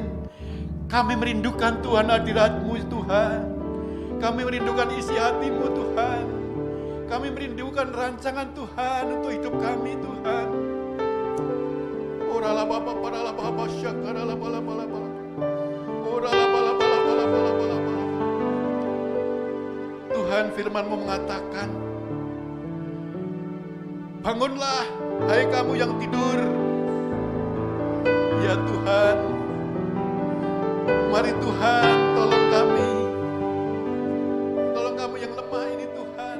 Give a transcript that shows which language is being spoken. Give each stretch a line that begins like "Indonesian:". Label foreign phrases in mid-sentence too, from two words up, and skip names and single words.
Indonesian: Kami merindukan Tuhan hadirat-Mu Tuhan. Kami merindukan isi hati-Mu Tuhan. Kami merindukan rancangan Tuhan untuk hidup kami Tuhan. Orala bapa parala bapa syakarala bala bala bala. Orala bala bala bala bala bala bala. Tuhan, firman-Mu mengatakan, bangunlah hai kamu yang tidur. Ya Tuhan, mari Tuhan tolong kami. Tolong kami yang lemah ini Tuhan.